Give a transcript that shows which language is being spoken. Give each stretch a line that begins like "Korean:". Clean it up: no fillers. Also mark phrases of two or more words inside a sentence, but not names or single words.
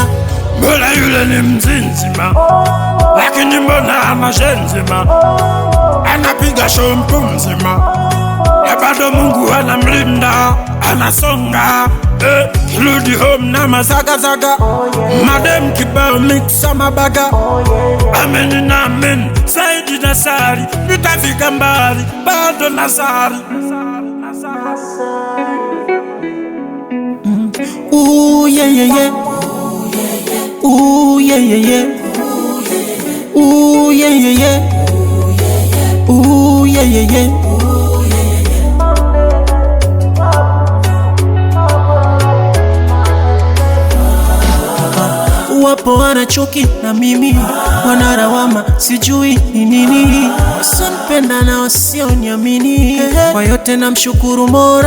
Swahili: Mbona yule ni mzinzima, lakini mbona ana shenzima, anapiga show mtu mzima, ya bado Mungu anamlinda, anasonga. Kirudi home na mazagazaga, madem kibao mixa mabaga. Amen na amen, Saidi Nasari, nitafika mbali, bado Nasari.
English: Ooh yeah yeah yeah. Ooh yeah yeah yeah. Ooh yeah yeah yeah. Ooh yeah yeah yeah.
Swahili: Wapo wanachuki na mimi, wanarawama sijui ni nini. Wasionipenda na wasioniamini, kwa yote namshukuru Mola.